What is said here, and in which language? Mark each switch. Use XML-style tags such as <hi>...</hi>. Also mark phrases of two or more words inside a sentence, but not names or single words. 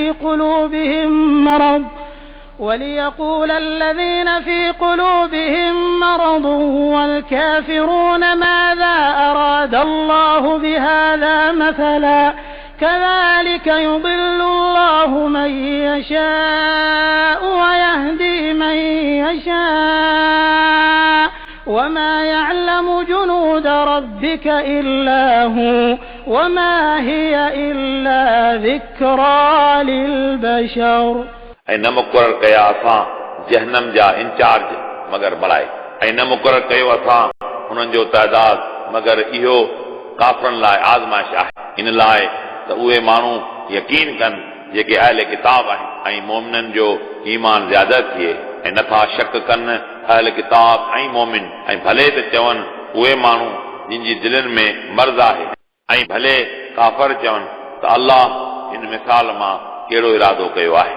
<ar>في قلوبهم مرض والكافرون ماذا أراد الله بهذا مثلا كذلك يضل الله من يشاء ويهدي من يشاء وما يعلم جنود ربك إلا هو وما هي إلا ذكرى للبشر</ar> <sd>ऐं न मुक़ररु कया असां जहन्नम जा इंचार्ज मगर मलाइक ऐं न मुक़ररु कयो असां हुननि जो तइदाद मगर इहो काफ़रनि लाइ आज़माइश आहे। इन लाइ त उहे माण्हू यकीन कनि जेके अहले किताब आहिनि ऐं मोमिननि जो ईमान ज़्यादा थिए ऐं नथा शक कनि अहले किताब ऐं मोमिन ऐं भले त चवनि उहे माण्हू जिन जी दिलनि में मर्ज़ आहे ऐं भले काफ़र चवनि त अल्लाह हिन मिसाल मां कहिड़ो इरादो कयो आहे।</sd>